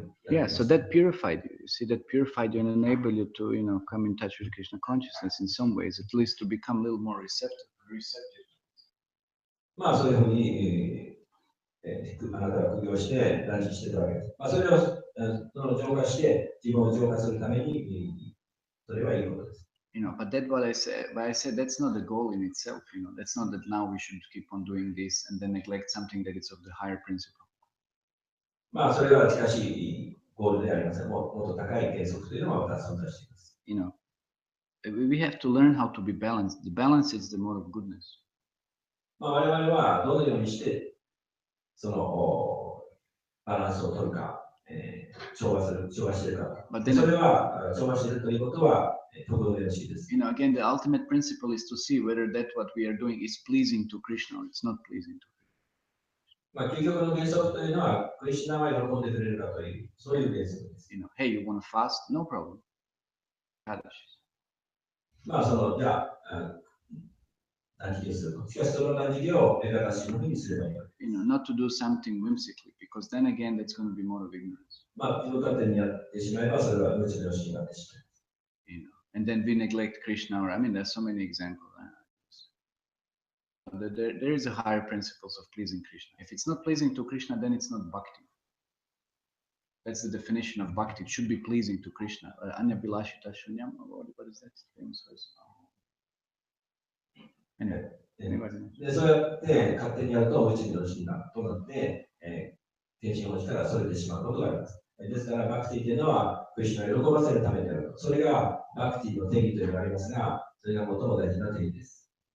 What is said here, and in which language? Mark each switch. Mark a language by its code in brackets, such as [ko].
[en] Yeah, so that purified you. You see, that purified you and enabled you to, come in touch with Krishna consciousness in some ways, at least to become a little more receptive. [ja] まあ、そういうふうに、あなたは苦行してランチしてたわけです。まあ、それを浄化して、自分を浄化するために、それはいいことです。 [en] But that's what I said. But I said that's not the goal in itself. That's not that now we should keep on doing this and then neglect something that is of the higher principle. [ja] まあ、それはしかし、ゴールではありません。もっと高い原則というのは私は存在しています。 [en] We have to learn how to be balanced. The balance is the mode of goodness. [ja] まあ、我々はどのようにして、そのバランスを取るか、調和しているか。それは、調和しているということは、とてもよろしいです。 [en] Again, the ultimate principle is to see whether that what we are doing is pleasing to Krishna or it's not pleasing to Krishna. [ja] まあ、究極の原則というのは、クリシュナは喜んでくれるかという、そういう原則です。 [en] Hey, you want to fast? No problem. [ja] まあ、じゃあ、断食をすると。しかし、その断食をエカダシのふうにすればいい。 [en] Not to do something whimsically, because then again, that's going to be more of ignorance. [ja] まあ、自分勝手にやってしまえば、それは無知のしになってしまう。 [en] And then we neglect Krishna, or there's so many examples. There is a higher principles of pleasing Krishna. If it's not pleasing to Krishna, then it's not bhakti. That's the definition of bhakti. It should be pleasing to Krishna. [sa] Anya bilashita shunyam. [en] What is that famous verse? Anyway. [ja] でそうやって勝手にやると無知のしになって、天心落ちからそれてしまうことがあります。ですから、バクティというのは、クリシュナを喜ばせるためであると。それがバクティの定義というのがありますが、それが最も大事な定義です。